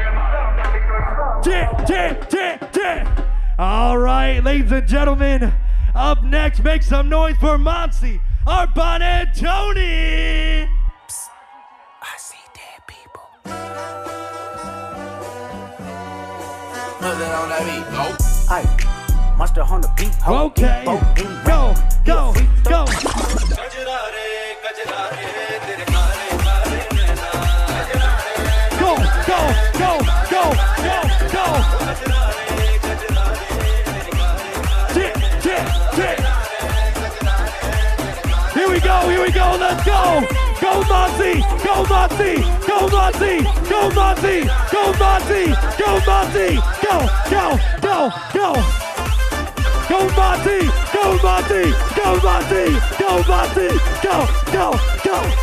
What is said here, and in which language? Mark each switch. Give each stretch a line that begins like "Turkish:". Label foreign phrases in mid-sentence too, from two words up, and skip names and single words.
English: All right, ladies and gentlemen, up next, make some noise for Monsi, Arpan, and Tony. Psst. I see dead people. Put that on that beat. Go. Aye. Master on the beat. Okay. Go, go, go. Go, go, go, go, go, go. Here we go, let's go. Go Monty, go Monty, go Monty, go Monty, go Monty, go Monty, go, go, go, go. Go Monty, go Monty, go Monty, go Monty, go, go, go.